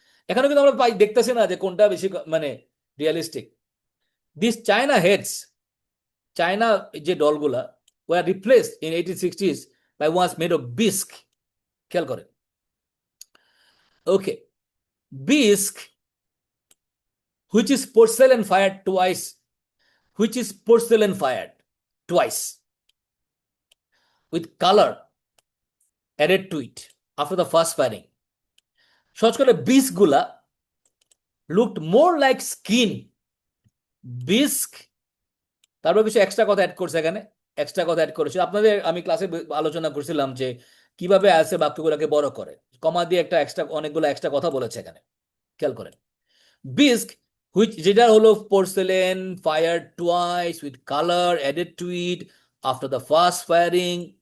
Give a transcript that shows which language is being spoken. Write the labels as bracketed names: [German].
[Bangla] এখানে কিন্তু আমরা দেখতেছি না যে কোনটা বেশি মানে realistic. [English] This china heads, china যে ডলগুলা were replaced in 1860s by ones made of bisque. [Bangla] খেয়াল করেন, [English] Okay, bisque which is porcelain fired twice, which is porcelain fired twice with color added to it after the first firing. [Bangla] সহজ করে বিস্কগুলা [English] looked more like skin. [Bangla] Bisque, তারপর কিছু extra কথা add করছে এখানে, extra কথা অ্যাড করেছে। আপনাদের আমি ক্লাসে আলোচনা করছিলাম যে কিভাবে আছে বাক্যগুলোকে বড় করে, কমা দিয়ে একটা এক্সট্রা, অনেকগুলো এক্সট্রা কথা বলেছে এখানে, খেয়াল করেন। [English] bisque which, [Bangla] যেটা হলো [English] Porcelain fire twice with colour added to it after the first firing.